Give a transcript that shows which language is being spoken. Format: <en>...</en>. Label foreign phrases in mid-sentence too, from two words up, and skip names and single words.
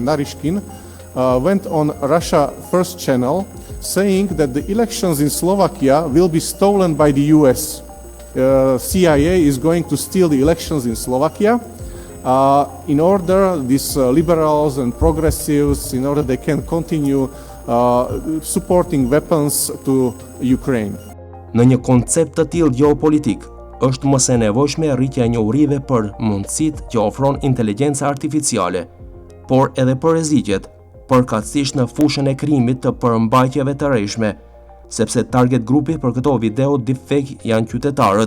<en>Narishkin, went on Russia First channel saying that the elections in Slovakia will be stolen by the US. CIA is going to steal the elections in Slovakia in order these liberals and progressives, in order they can continue supporting weapons to Ukraine.</en> <sq>Në një koncept të tillë geopolitik, është më së nevojshme rritja e njohurive për mundësitë që ofron inteligjenca artificiale, por edhe për rrezikjet, përkatësisht në fushën e krimit të përmbajtjeve të rreshme, sepse target grupi për këto video deepfake janë qytetarët.</sq>